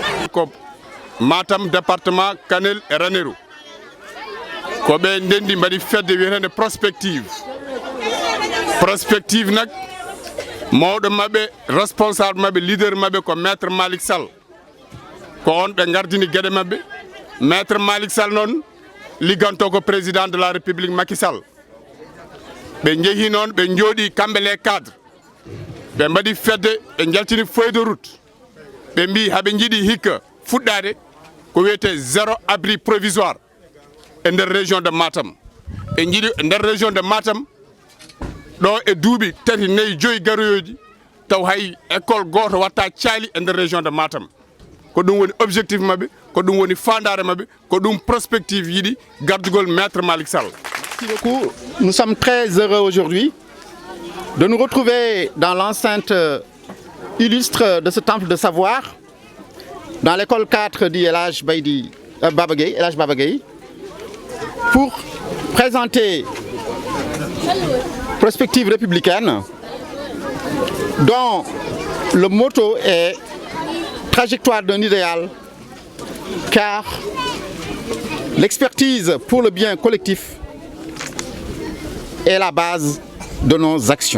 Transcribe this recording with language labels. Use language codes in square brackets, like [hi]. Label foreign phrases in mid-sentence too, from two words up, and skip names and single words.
[ff] ko Matam département Kanel et Ranérou ko ɓe ndendi mbaɗi fedde wiyetende prospective nak mawɗo maɓɓe responsable maɓɓe leader maɓɓe ko maître Malick Sall ko on ɓe gardini gueɗe maɓɓe maître Malick Sall noon ligganto ko [fr] président de la république [ff] Macky Sall ɓe jeehi noon ɓe jooɗi kamɓe [fr] les cadres [ff] ɓe mbaɗi fedde ɓe jaltini [fr] feuille de route [ff] ɓe mbi haɓe jiiɗi hikka fuɗɗade ko wiyete 0 [fr] abri provisoire [ff] e nder [fr] région de Matam [ff] ɓe jiiɗi nder [fr] région de Matam [ff] ɗo e duuɓi 3 4 5 garoyoji taw hay école goto watta caali e nder [fr] région de Matam [ff] ko ɗum woni objectif maɓɓe ko ɗum woni fandare maɓɓe ko ɗum prospective yiɗi gardugol maître Malick Sall. [fr] Merci beaucoup. Nous sommes très heureux aujourd'hui de nous retrouver dans l'enceinte illustre de ce temple de savoir, dans l'école 4 du El Hadj Baba Gueye, pour présenter Prospective républicaine, dont le motto est trajectoire d'un idéal, car l'expertise pour le bien collectif est la base de nos actions.